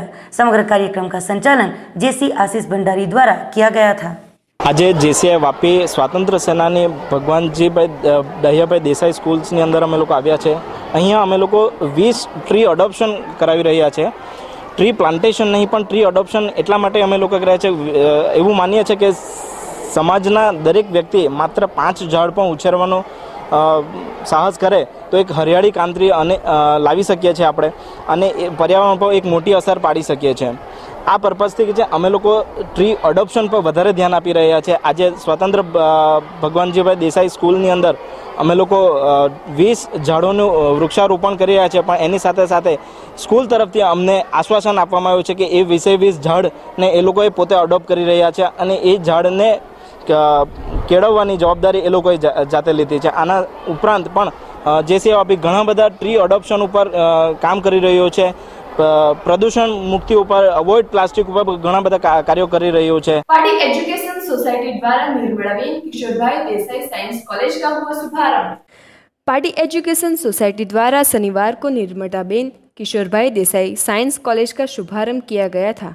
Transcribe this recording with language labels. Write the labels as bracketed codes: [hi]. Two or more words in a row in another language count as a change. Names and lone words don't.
[hi] समग्र कार्यक्रम का संचालन जेसी आशीष भंडारी द्वारा किया गया था। [gu] આજ જેસીઆઈ વાપી સ્વાતંત્ર્ય સેનાની ભગવાનજીભાઈ ડાહ્યાભાઈ દેસાઈ સ્કૂલ્સની અંદર અમે લોગ આવ્યા છે। અહીંયા અમે લોગ 20 [en] tree adoption [gu] કરાવી રહ્યા છે। [en] tree plantation [gu] નહીં પણ [en] tree adoption [gu] એટલા માટે અમે લોગ કર્યા છે। એવું માનીએ છે કે સમાજના દરેક વ્યક્તિ માત્ર 5 ઝાડ પણ ઉછેરવાનો સાહસ કરે તો એક હરિયાળી કાંતરી લાવી શકીએ છે આપણે અને પર્યાવરણ પર એક મોટી અસર પાડી શકીએ છે। આ પર્પઝથી જે અમે લોગ [en] tree adoption [gu] પર વધારે ધ્યાન આપી રહ્યા છે। આજ સ્વતંત્ર ભગવાનજીભાઈ દેસાઈ સ્કૂલની અંદર અમે લોગ 20 ઝાડોનું વૃક્ષારોપણ કરી રહ્યા છે, પણ એની સાથે સાથે સ્કૂલ તરફથી અમને આશ્વાસન આપવામાં આવ્યું છે કે એ 20 ઝાડ ને એ લોકોએ પોતે અડોપ્ટ કરી રહ્યા છે અને એ ઝાડને કેળવવાની જવાબદારી એ લોકોએ જાતે લીધી છે। આના ઉપરાંત પણ જેસીઆઈ વાપી ઘણા બધા [en] tree adoption [gu] પર કામ કરી રહ્યો છે। પ્રદૂષણ મુક્તિ પર [en] avoid plastic [gu] પર ઘણા બધા કાર્યો કરી રહ્યો છે। [hi] पार्टी एजुकेशन सोसायटी द्वारा निर्मलाबेन किशोरभाई देसाई साइंस कॉलेज का हुआ शुभारंभ। पार्टी एजुकेशन सोसाइटी द्वारा शनिवार को निर्मलाबेन किशोरभाई देसाई साइंस कॉलेज का शुभारंभ किया गया था।